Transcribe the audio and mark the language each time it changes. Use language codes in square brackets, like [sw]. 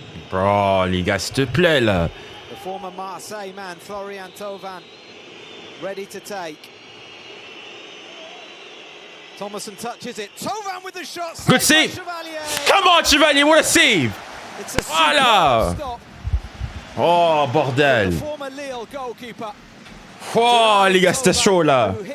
[fr] Bro, les gars, s'il te plaît, là. [en] The former Marseille man, Florian Thauvin, ready to take. Thomason touches it. Thauvin with the shot. Good save. Come on, Chevalier, what a save. It's a [fr] voilà. [en] Stop. [fr] Oh, bordel. [en] The former Lille goalkeeper. [fr] Oh, les gars, c'était chaud, là.